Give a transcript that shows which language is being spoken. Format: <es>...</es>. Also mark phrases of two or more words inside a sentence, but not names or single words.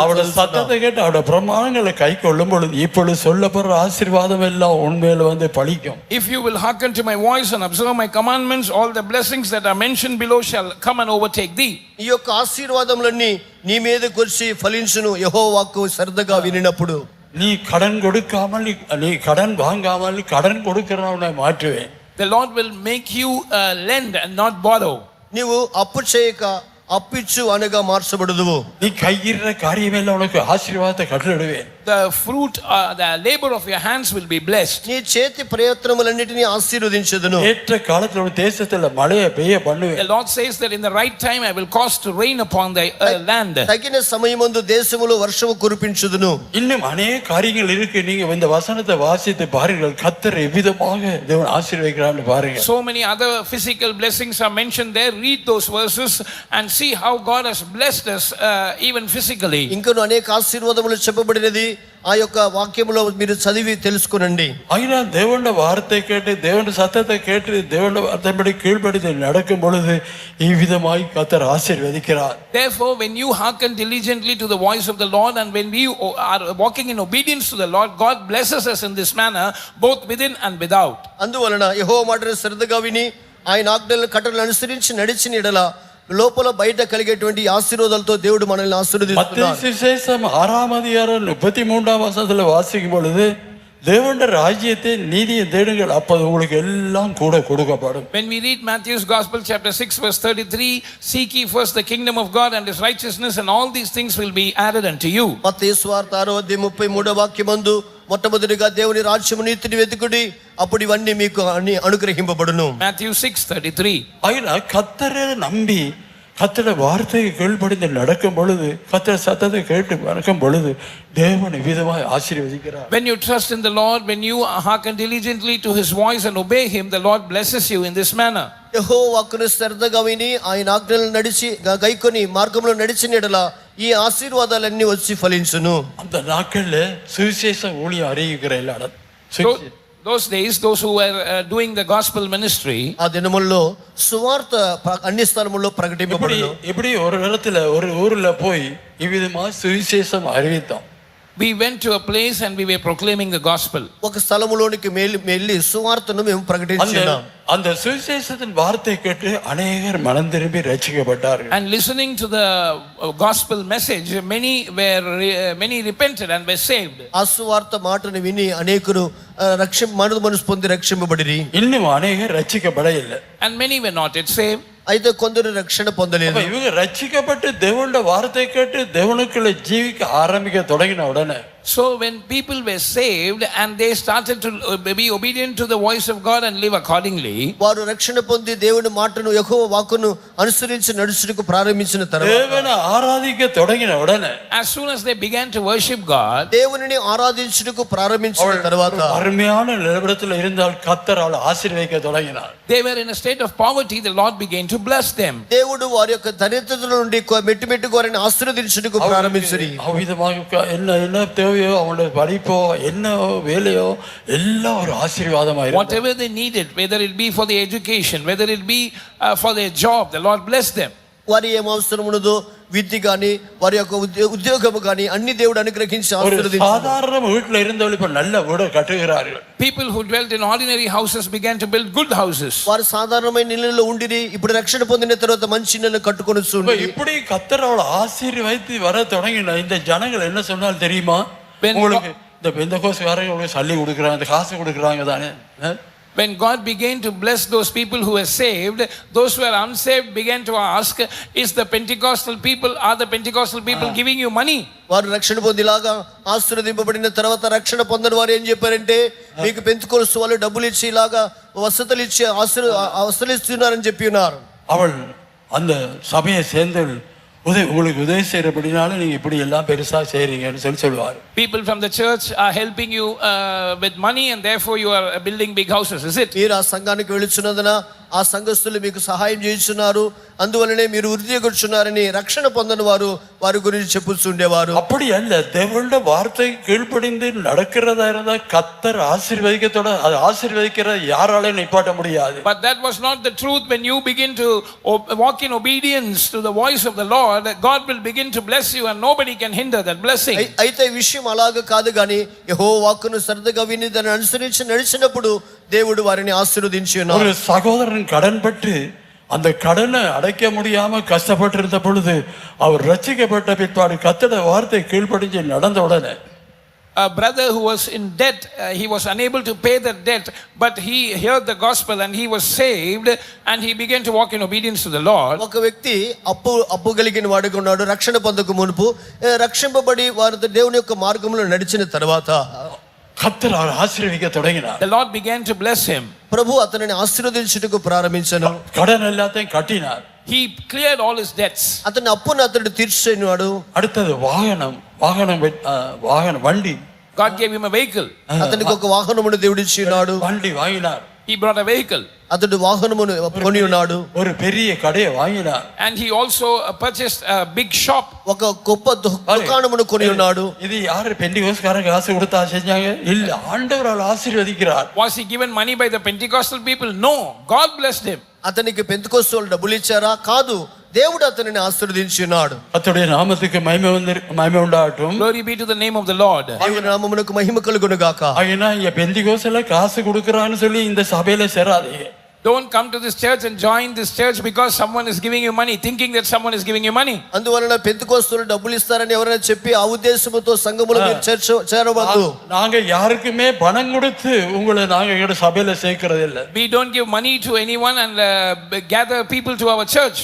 <ta>அவருடைய சத்தத்தை கேட்டு அவருடைய பிரமாணங்களை கை கொள்ளும் பொழுது இப்பொழுது சொல்லப்படுற ஆசீர்வாதம் எல்லாம் உண்மையில வந்து பலிக்கும்.</ta> <en>If you will hearken to my voice and observe my commandments, all the blessings that are mentioned below shall come and overtake thee.</en> <te>ఈ యొక్క ఆశీర్వాదములన్నీ నీ మీదకి వచ్చి ఫలించును యెహోవా వాక్కు శ్రద్ధగా వినినప్పుడు.</te> <ta>நீ கடன் கொடுக்காமல், நீ கடன் வாங்காமல் கடன் கொடுக்கிறவனை மாற்றுவேன்.</ta> <en>The Lord will make you lend and not borrow.</en> <te>నీవు అప్పు చేయక అప్పిచ్చు అనగా మార్చబడదువు.</te> <ta>நீ கையிற காரியமெல்லாம் உனக்கு ஆசீர்வாதத்தை கட்டளையிடுவேன்.</ta> <en>The fruit, the labor of your hands will be blessed.</en> <te>నీ చేతి ప్రయత్నములన్నిటిని ఆశీర్వదించెదను.</te> <ta>ஏற்ற காலத்துல ஒரு தேசத்துல மழையை பெய்ய பண்ணுவேன்.</ta> <en>The Lord says that in the right time I will cause to rain upon the land.</en> <te>తగిన సమయమందు దేశములో వర్షము కురిపించుదును.</te> <ta>இன்னும் அநேக காரியங்கள் இருக்கு. நீங்க இந்த வசனத்தை வாசித்து பாருங்கள், கர்த்தர் எவ்விதமாக தேவன் ஆசீர்வதிக்கிறான்னு பாருங்க.</ta> <en>So many other physical blessings are mentioned there. Read those verses and see how God has blessed us even physically.</en> <te>ఇంకను అనేక ఆశీర్వాదములు చెప్పబడినది ఆ యొక్క వాక్యములో మీరు చదివి తెలుసుకునండి. అయినా దేవుని</te> <ta>వార్த்தை கேட்டு, దేవుని சத்தத்தை கேட்டு, దేవుని வார்த்தைப்படி கீழ்ப்படிந்து நடக்கும் பொழுது ఈ విధமாய் கர்த்தர் ஆசீர்வதிக்கிறார்.</ta> <en>Therefore, when you hearken diligently to the voice of the Lord and when we are walking in obedience to the Lord, God blesses us in this manner both within and without.</en> <te>అందువలన యెహోవా మాటను శ్రద్ధగా విని ఆయన ఆజ్ఞలను కట్టడలను అనుసరించి నడిచిన ఎడల లోపల బయట కలిగేటువంటి ఆశీర్వాదాలతో దేవుడు మనల్ని ఆశీర్వదిస్తున్నాడు.</te> <ta>மத்தேயு சுவிசேஷம் 6ஆம் அதிகாரம் 33ஆம் வசனத்துல வாசிக்கும் பொழுது தேவனுடைய ராஜ்யத்தை நீதியை தேடுங்கள், அப்போது உங்களுக்கு எல்லாம் கூட கொடுக்கப்படும்.</ta> <en>When we read Matthew's Gospel chapter 6 verse 33, seek ye first the kingdom of God and His righteousness, and all these things will be added unto you.</en> <te>మత్తయి సువార్త 6:33 వాక్యమందు మొట్టమొదటిగా దేవుని రాజ్యము నీతిని వెతుకుడి, అప్పుడు ఇవన్నీ మీకు అనుగ్రహింపబడును. Matthew 6:33.</te> <ta>ஆயினா கர்த்தரை நம்பி கர்த்தருடைய வார்த்தையை கீழ்ப்படிந்து நடக்கும் பொழுது, கர்த்தர் சத்தத்தை கேட்டு நடக்கும் பொழுது தேவன் விதமாய் ஆசீர்வதிக்கிறார்.</ta> <en>When you trust in the Lord, when you hearken diligently to His voice and obey Him, the Lord blesses you in this manner.</en> <te>యెహోవా వాక్కును శ్రద్ధగా విని ఆయన ఆజ్ఞలను నడిచి గైకొని మార్గంలో నడిచిన ఎడల ఈ ఆశీర్వాదాలన్నీ వచ్చి ఫలించును.</te> <ta>அந்த நாட்கள்ல சுவிசேஷ ஊழியம் அறிவிக்கிற எல்லாரும்</ta> <en>Those days, those who were doing the gospel ministry,</en> <te>ఆ దినముల్లో సువార్త అన్ని స్థలముల్లో ప్రకటింపబడును.</te> <ta>எப்படி ஒரு இடத்துல ஒரு ஊர்ல போய் இவ்விதமா சுவிசேஷம் அறிவித்தோம்.</ta> <en>we went to a place and we were proclaiming the gospel.</en> <te>ఒక స్థలములోనికి వెళ్ళి సువార్తను మేము ప్రకటించాం.</te> <ta>அந்த சுவிசேஷத்தின் வார்த்தை கேட்டு அநேகர் மனம் திரும்பி ரட்சிக்கப்பட்டார்கள்.</ta> <en>And listening to the gospel message, many repented and were saved.</en> <te>ఆ సువార్త మాటను విని అనేకులు మనసు పొంది రక్షింపబడిరి.</te> <ta>இன்னும் அநேகர் ரட்சிக்கப்படவில்லை.</ta> <en>And many were not yet saved.</en> <te>అయితే కొందరు రక్షణ పొందలేదు.</te> <ta>இவங்க ரட்சிக்கப்பட்டு தேவனுடைய வார்த்தை கேட்டு தேவனுக்குள்ள ஜீவிக்க ஆரம்பிக்க தொடங்கின உடனே,</ta> <en>so when people were saved and they started to be obedient to the voice of God and live accordingly,</en> <te>వారు రక్షణ పొంది దేవుని మాటను యెహోవా వాక్కును అనుసరించి నడుచుటకు ప్రారంభించిన తర్వాత,</te> <ta>தேவனை ஆராதிக்க தொடங்கின உடனே,</ta> <en>as soon as they began to worship God,</en> <te>దేవునిని ఆరాధించుటకు ప్రారంభించిన తర్వాత</te> <ta>அருமையான நிலவரத்தில் இருந்தால் கர்த்தரால் ஆசீர்வதிக்க தொடங்கினார்.</ta> <en>they were in a state of poverty. The Lord began to bless them.</en> <te>దేవుడు వారి యొక్క దరిద్రత నుండి మెట్టు వారిని ఆశీర్వదించుటకు ప్రారంభించిరి.</te> <ta>அவ்விதமாக என்ன தேவையோ, அவனுடைய படிப்போ என்ன வேலையோ எல்லாம் ஒரு ஆசீர்வாதமாக,</ta> <en>whatever they needed, whether it be for the education, whether it be for their job, the Lord blessed them.</en> <te>వారి ఏం అవసరం ఉన్నదో విద్య కానీ వారి యొక్క ఉద్యోగము కానీ అన్ని దేవుడు అనుగ్రహించి ఆశీర్వదించాడు.</te> <ta>சாதாரண வீட்டில் இருந்தவர்கள் இப்ப நல்ல வீடு கட்டுகிறார்கள்.</ta> <en>People who dwelt in ordinary houses began to build good houses.</en> <te>వారు సాధారణమైన ఇళ్ళలో ఉండిరి, ఇప్పుడు రక్షణ పొందిన తర్వాత మంచి ఇళ్ళను కట్టుకొని చూడండి.</te> <ta>இப்படி கர்த்தர் அவளை ஆசீர்வதித்து வர தொடங்கின இந்த ஜனங்கள் என்ன சொன்னால் தெரியுமா? உங்களுக்கு இந்த பெந்தகோஸ்காரங்க உங்களுக்கு சல்லி கொடுக்குறாங்க, இந்த காசு கொடுக்குறாங்க தானே.</ta> <en>When God began to bless those people who were saved, those who were unsaved began to ask, is the Pentecostal people, are the Pentecostal people giving you money?</en> <te>వారు రక్షణ పొందిలాగా ఆశీర్వదింపబడిన తర్వాత రక్షణ పొందని వారు ఏం చెప్పారంటే, మీకు పెంతుకోస్తు వాళ్ళు డబ్బులు ఇచ్చి ఇలాగా వసతులు ఇచ్చి ఆశీర్వదిస్తున్నారని చెప్పి ఉన్నారు.</te> <ta>அவள் அந்த சபையை சேர்ந்து உங்களுக்கு உதவி செய்யறபடினால நீங்க இப்படி எல்லாம் பெருசா செய்றீங்கன்னு சொல்லுவார்.</ta> <en>People from the church are helping you with money and therefore you are building big houses, is it?</en> <te>మీరు ఆ సంఘానికి వెళుచున్నందున ఆ సంఘస్థులు మీకు సహాయం చేస్తున్నారు, అందువల్లనే మీరు వృద్ధి కూర్చున్నారని రక్షణ పొందని వారు వారి గురించి చెప్పుచుండేవారు.</te> <ta>அப்படி அல்ல, தேவனுடைய வார்த்தை கீழ்ப்படிந்து நடக்கிறதா இருந்தா கர்த்தர் ஆசீர்வதிக்கத்தோட அது ஆசீர்வதிக்கிற யாராலையும் நிப்பாட்ட முடியாது.</ta> <en>But that was not the truth. When you begin to walk in obedience to the voice of the Lord, God will begin to bless you and nobody can hinder that blessing.</en> <te>అయితే విషయం అలాగ కాదు గాని, యెహోవా వాక్కును శ్రద్ధగా విని దాన్ని అనుసరించి నడిచినప్పుడు దేవుడు వారిని ఆశీర్వదించి ఉన్నారు.</te> <ta>ஒரு சகோதரன் கடன் பட்டு அந்த கடனை அடைக்க முடியாம கஷ்டப்பட்டு இருந்த பொழுது அவர் ரட்சிக்கப்பட்ட பிற்பாடு கர்த்தருடைய வார்த்தை கீழ்ப்படிஞ்சு நடந்த உடனே,</ta> <en>a brother who was in debt, he was unable to pay the debt, but he heard the gospel and he was saved and he began to walk in obedience to the Lord.</en> <te>ఒక వ్యక్తి అప్పు కలిగిన వాడుగా ఉన్నాడు. రక్షణ పొందక మునుపు రక్షింపబడి వారు దేవుని యొక్క మార్గంలో నడిచిన తర్వాత</te> <ta>கர்த்தர் அவர் ஆசీర్వదిக்க தொடங்கினார்.</ta> <en>The Lord began to bless him.</en> <te>ప్రభు అతనిని ఆశీర్వదించుటకు ప్రారంభించెను.</te> <ta>கடன் எல்லாத்தையும் கட்டினார்.</ta> <en>He cleared all his debts.</en> <te>అతని అప్పును అతడు తీర్చేవాడు.</te> <ta>அடுத்தது வாகனம் வண்டி.</ta> <en>God gave him a vehicle.</en> <te>అతనికి ఒక వాహనమును దేవుడు ఇచ్చినాడు.</te> <ta>வண்டி வாங்கினார்.</ta> <en>He brought a vehicle.</en> <te>అతడు వాహనమును కొని ఉన్నాడు.</te> <ta>ஒரு பெரிய கடையை வாங்கினார்.</ta> <en>And he also purchased a big shop.</en> <te>ఒక గొప్ప దుకాణమును కొని ఉన్నాడు.</te> <ta>இது யாரு பெண்டிகோஸ்காரங்க காசு கொடுத்தா செஞ்சாங்க? இல்ல, ஆண்டவர் ஆசீர்வதிக்கிறார்.</ta> <en>Was he given money by the Pentecostal people? No, God blessed him.</en> <te>అతనికి పెంతెకోస్తు వాళ్ళు డబ్బులు ఇచ్చారా? కాదు, దేవుడు అతనిని ఆశీర్వదించినాడు.</te> <ta>கர்த்தருடைய நாமத்துக்கு மகிமை உண்டாகட்டும்.</ta> <en>Glory be to the name of the Lord.</en> <te>దేవుని నామమునకు మహిమ కలుగును గాక.</te> <ta>ஆகினா இங்க பெண்டிகோஸ்ல காசு கொடுக்கறான்னு சொல்லி இந்த சபையில சேராதீங்க.</ta> <en>Don't come to this church and join this church because someone is giving you money, thinking that someone is giving you money.</en> <te>అందువలన పెంతెకోస్తులు డబ్బులు ఇస్తారని ఎవరైనా చెప్పి ఆ ఉద్దేశంతో సంఘములో మీరు చేరవద్దు.</te> <ta>நாங்க யாருக்குமே பணம் கொடுத்து உங்களை நாங்க எங்க சபையில சேர்க்கிறது இல்ல.</ta> <en>We don't give money to anyone and gather people to our church.</en>